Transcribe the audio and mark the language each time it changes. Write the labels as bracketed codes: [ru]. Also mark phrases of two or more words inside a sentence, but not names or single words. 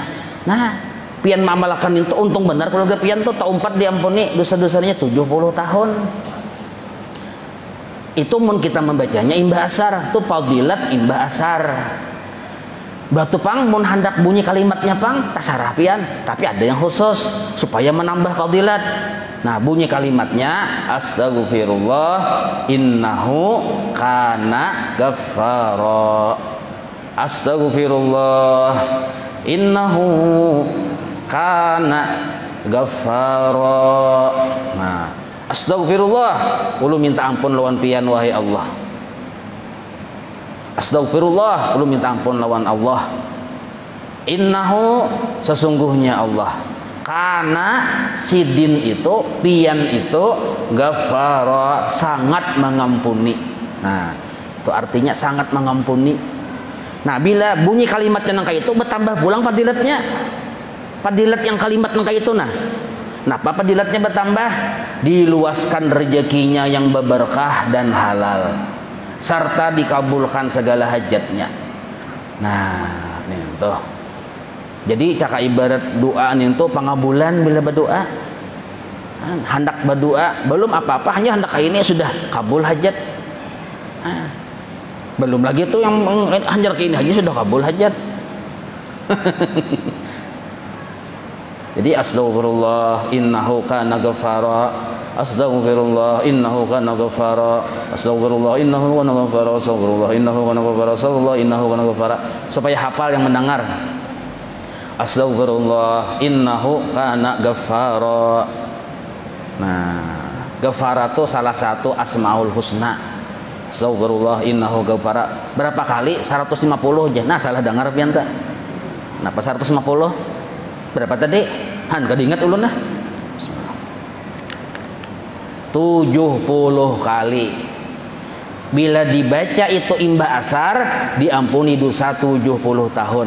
[bjn] Nah, pian mamalakan itu untung benar keluarga pian tuh tahun 4 diampuni dosa-dosanya 70 tahun. Itu mun kita membacanya imbah asar, itu fadilat imbah asar. Batu pang mun hendak bunyi kalimatnya pang tasarah pian, tapi ada yang khusus supaya menambah fadilat. Nah, bunyi kalimatnya [ar] أستغفر الله إنه كان غفارا. أستغفر الله إنه كان غفارا. [bjn] Nah, astaghfirullah, ulu minta ampun lawan pian wahai Allah. Astaghfirullah, ulu minta ampun lawan Allah. Innahu, sesungguhnya Allah, karena sidin itu, pian itu, ghafara, sangat mengampuni. Nah, itu artinya sangat mengampuni. Nah, bila bunyi kalimat yang kayak itu, bertambah pulang fadilatnya. Fadilat yang kalimat yang kayak itu, nah apa fadilatnya bertambah? Diluaskan rezekinya yang berberkah dan halal, serta dikabulkan segala hajatnya. Nah, nih tuh. Jadi cakap ibarat doa nih tuh pengabulan bila berdoa. Hendak berdoa, belum apa-apa, hanya hendak ini sudah kabul hajat. Belum lagi tuh yang hanjar ke ini aja sudah kabul hajat. Jadi [ar] أستغفر الله إنه كان غفارا. أستغفر الله إنه كان غفارا أستغفر الله إنه كان غفارا. أستغفر الله إنه كان غفارا أستغفر الله إنه كان غفارا. [bjn] Supaya hafal yang mendengar. [ar] أستغفر الله إنه كان غفارا. [bjn] Nah, ghaffara itu salah satu asmaul husna. [ar] أستغفر الله إنه غفارا. [bjn] Berapa kali? 150 aja. Nah, salah dengar pian teh. Napa 150? Berapa tadi? Han, kada ingat ulun nah. 70 kali. Bila dibaca itu imbah asar, diampuni dosa 70 tahun.